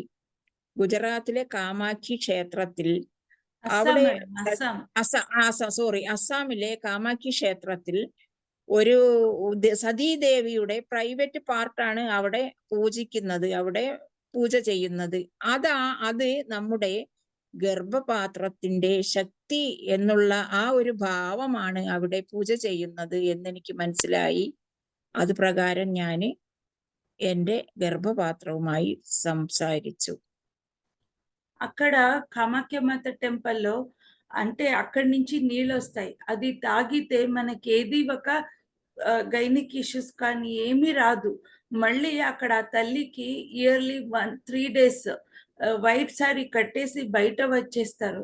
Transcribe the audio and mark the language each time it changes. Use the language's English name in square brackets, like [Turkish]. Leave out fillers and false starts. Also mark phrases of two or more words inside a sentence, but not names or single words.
[Malayalam] ഗുജറാത്തിലെ കാമാക്ഷി ക്ഷേത്രത്തിൽ അവിടെ അസ്സാമിലെ കാമാക്ഷി ക്ഷേത്രത്തിൽ ഒരു സതീദേവിയുടെ [English] private part [Malayalam] അവിടെ പൂജിക്കുന്നത്, അവിടെ പൂജ ചെയ്യുന്നത്. അത് നമ്മുടെ ഗർഭപാത്രത്തിന്റെ ശക്തി എന്നുള്ള ആ ഒരു ഭാവമാണ് അവിടെ പൂജ ചെയ്യുന്നത് എന്നെനിക്ക് മനസ്സിലായി. അത് പ്രകാരം ഞാൻ എൻ്റെ ഗർഭപാത്രവുമായി സംസാരിച്ചു. [Telugu] అక్కడ కామాఖ్యమాత టెంపుల్లో అంటే అక్కడి నుంచి నీళ్ళు వస్తాయి. అది తాగితే మనకి ఏది ఒక [English] gynaec issues [Telugu] కానీ ఏమీ రాదు. మళ్ళీ అక్కడ ఆ తల్లికి ఇయర్లీ 3 days [English] white saree [Telugu] కట్టేసి బయట వచ్చేస్తారు.